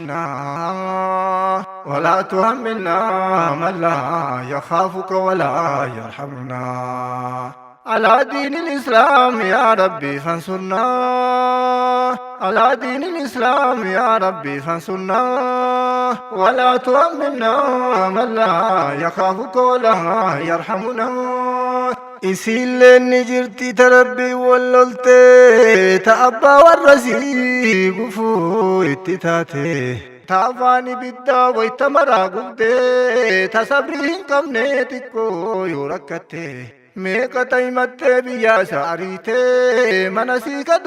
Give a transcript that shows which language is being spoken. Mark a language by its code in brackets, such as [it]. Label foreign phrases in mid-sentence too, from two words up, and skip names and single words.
[ar] kennaa ولا تحمّلنا من لا يخافك ولا يرحمنا على دين الإسلام يا ربي فانصرنا، على دين الإسلام يا ربي فانصرنا، ولا تؤمنا من لا يخافك ولا يرحمنا. [om] isiilleen jirti tarabbii wallolte ta abbaa warra sii gufuu itti taate ta afaan ibiddaa wayta maraa gubdee ta sabrii hin qabne xiqqoo yoo rakkatte meeqa taymattee biyyaa isa ariitee mana sii ka